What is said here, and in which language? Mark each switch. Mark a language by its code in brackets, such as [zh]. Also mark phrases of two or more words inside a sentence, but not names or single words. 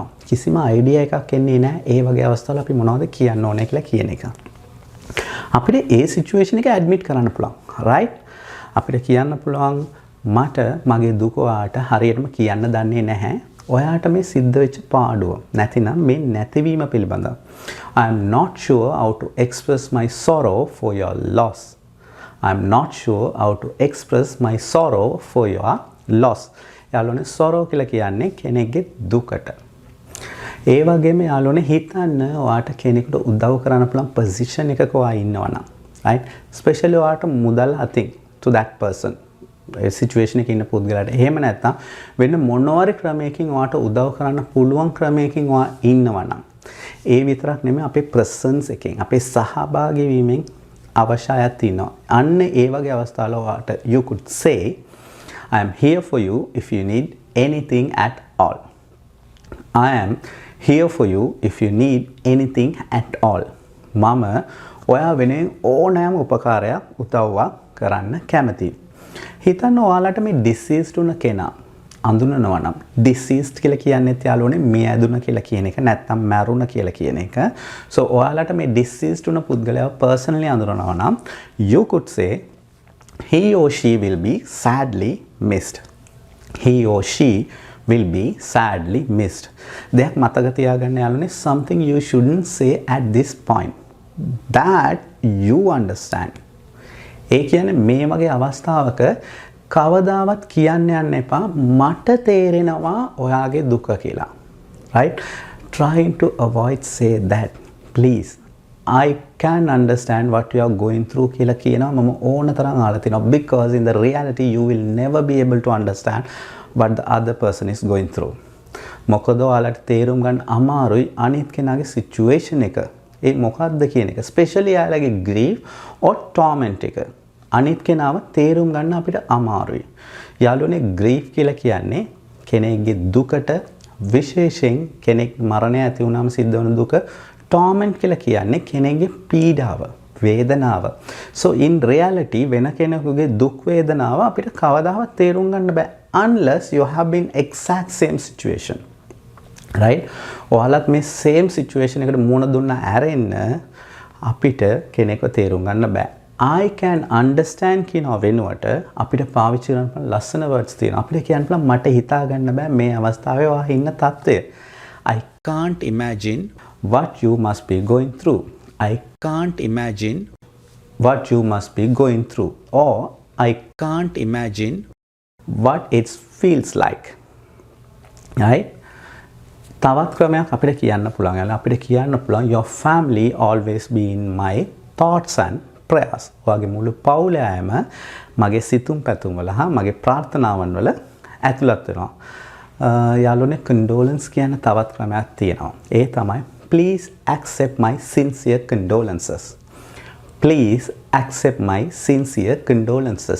[si] කිසිම අයිඩියා එකක් එන්නේ නැහැ. ඒ වගේ අවස්ථාවල අපි මොනවද කියන්න ඕනේ කියලා කියන එක. අපිට ඒ සිචුේෂන් එක ඇඩ්මිට් කරන්න පුළුවන්. [en] right? [si] අපිට කියන්න පුළුවන් මට මගේ දුක ඔයාට හරියටම කියන්න දන්නේ නැහැ. ඔයාට මේ සිද්ධ වෙච්ච පාඩුව නැතිනම් මේ නැතිවීම පිළිබඳව. [en] I am not sure how to express my sorrow for your loss. I am not sure how to express my sorrow for your loss. [si] යාළුවනේ sorrow කියලා කියන්නේ කෙනෙක්ගේ දුකට. ඒ වගේම යාළුවනේ හිතන්න ඔයාට කෙනෙකුට උදව් කරන්න පුළුවන් position එකක ඔයා ඉන්නවා නම් right? [en] especially [si] ඔයාට මුදල් අතින් [en] to that person. [si] ඒ situation එකේ ඉන්න පුද්ගලයාට එහෙම නැත්නම් වෙන මොනවාරි ක්‍රමයකින් ඔයාට උදව් කරන්න පුළුවන් ක්‍රමයකින් ඔයා ඉන්නවා නම් ඒ විතරක් නෙමෙයි අපේ presence එකෙන් අපේ සහභාගී වීමෙන් අවශ්‍යයක් තියෙනවා. අන්න ඒ වගේ අවස්ථාවල ඔයාට [en] you could say I am here for you if you need anything at all. I am here for you if you need anything at all. [si] මම ඔයා වෙනුවෙන් ඕනෑම උපකාරයක් උදව්වක් කරන්න කැමතියි. හිතන්න ඔයාලට මේ deceased වුණ කෙනා අඳුනනවා නම් deceased කියලා කියන්නේ යාළුවනේ මිය ඇදුන කියලා කියන එක නැත්නම් මැරුණ කියලා කියන එක. [en] so [si] ඔයාලට මේ [en] deceased [si] වුණ පුද්ගලයාව [en] personally [si] අඳුනනවා නම් [en] you could say he or she will be sadly missed. He or she will be sadly missed. [si] දෙයක් මතක තියාගන්න යාළුවනේ [en] something you shouldn't say at this point that you understand. [si] ඒ කියන්නේ මේ වගේ අවස්ථාවක කවදාවත් කියන්න යන්න එපා මට තේරෙනවා ඔයාගේ දුක කියලා. [en] right? trying to avoid say that please I can understand what you are going through [si] කියලා කියනවා මම ඕනතරම් අහලා තිනවා [en] because in the reality you will never be able to understand what the other person is going through. [si] මොකද ඔයාලට තේරුම් ගන්න අමාරුයි අනිත් කෙනාගේ situation එක. ඒ මොකක්ද කියන එක. especially යාළුවගේ [en] grief or torment [si] එක. අනිත් කෙනාව තේරුම් ගන්න අපිට අමාරුයි. යාළුවනේ grief කියලා කියන්නේ කෙනෙක්ගේ දුකට විශේෂයෙන් කෙනෙක් මරණය ඇති වුණාම සිද්ධ වෙන දුක. torment කියලා කියන්නේ කෙනෙක්ගේ පීඩාව. වේදනාව. [en] So in reality [si] වෙන කෙනෙකුගේ දුක් වේදනාව අපිට කවදාවත් තේරුම් ගන්න බෑ [en] unless you have been exact same situation. Right? [si] ඔයාලත් මේ same situation එකට මුහුණ දුන්න ඇරෙන්න අපිට කෙනෙක්ව තේරුම් ගන්න බෑ. [en] I can understand [si] කියනවා වෙනුවට අපිට පාවිච්චි කරන්න ලස්සන words තියෙනවා. අපිට කියන්න පුළුවන් මට හිතා ගන්න බෑ මේ අවස්ථාවේ ඔයා ඉන්න තත්ත්වය. [en] I can't imagine what you must be going through. I can't imagine what you must be going through. Or I can't imagine what it feels like. Right? [si] තවත් ක්‍රමයක් අපිට කියන්න පුළුවන්. අපිට කියන්න පුළුවන් [en] your family always be in my thoughts and prayers. [si] ඔයාගේ මුළු පවුලයම මගේ සිතුම් පැතුම් වල හා මගේ ප්‍රාර්ථනාවන් වල ඇතුළත් වෙනවා. යාළුවනේ condolence කියන තවත් ක්‍රමයක් තියෙනවා. ඒ තමයි [en] please accept my sincere condolences. Please accept my sincere condolences.